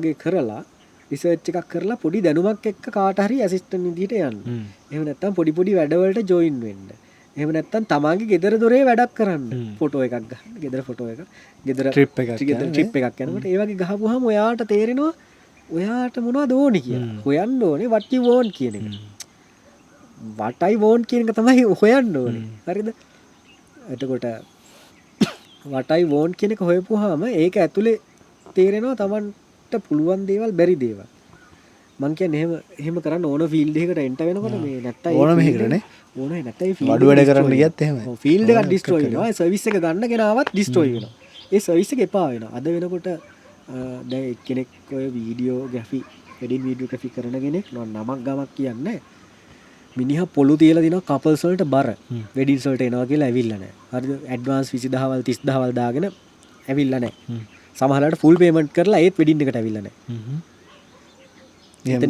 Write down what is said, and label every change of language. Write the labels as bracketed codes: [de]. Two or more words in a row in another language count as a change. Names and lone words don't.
[si] වගේ කරලා රිසර්ච් එකක් කරලා පොඩි දැනුමක් එක්ක කාට හරි ඇසිස්ටන්ට් විදිහට යන්න එහෙම නැත්නම් පොඩි වැඩවලට ජොයින් වෙන්න එහෙම නැත්නම් තමාගේ ගෙදර දොරේ වැඩක් කරන්න ෆොටෝ එකක් ගන්න ගෙදර ෆොටෝ එකක් ගෙදර ට්‍රිප් එකක් යනකොට ඒ වගේ ගහපුවාම ඔයාට තේරෙනවා ඔයාට මොනවද ඕනේ කියලා හොයන්න ඕනේ [en] what you want [si] කියන එක [en] what I want [si] කියන එක තමයි හොයන්න ඕනේ හරිද එතකොට [en] what I want [si] කියන එක හොයපුවාම ඒක ඇතුලේ තේරෙනවා Tamanට පුළුවන් දේවල් බැරි දේවල් මං කියන්නේ එහෙම කරන්න ඕන ෆීල්ඩ් එකකට එන්ටර් වෙනකොට මේ නැත්තම් ඕන මෙහෙකටනේ ඕනේ නැත්තම් ෆීල්ඩ් වඩු වැඩ කරන්න ගියත් එහෙමයි ෆීල්ඩ් එකක් ඩිස්ට්‍රොයි වෙනවා ඒ සර්විස් එක ගන්න කෙනාවත් ඩිස්ට්‍රොයි වෙනවා ඒ සර්විස් එක එපා වෙනවා අද වෙනකොට දැන් එක්කෙනෙක් ඔය [en] videography wedding videography [si] කරන කෙනෙක් නමක් ගමක් කියන්නේ මිනිහා පොළු තියලා දිනවා කපල්ස් වලට බර වෙඩින්ස් වලට එනවා කියලා ඇවිල්ලා නැහැ හරිද ඇඩ්වාන්ස් 20000 30000 දාගෙන ඇවිල්ලා නැහැ සමහරවිට [en] full payment [si] කරලා ඒත් වෙඩින් එකට ඇවිල්ලා නැහැ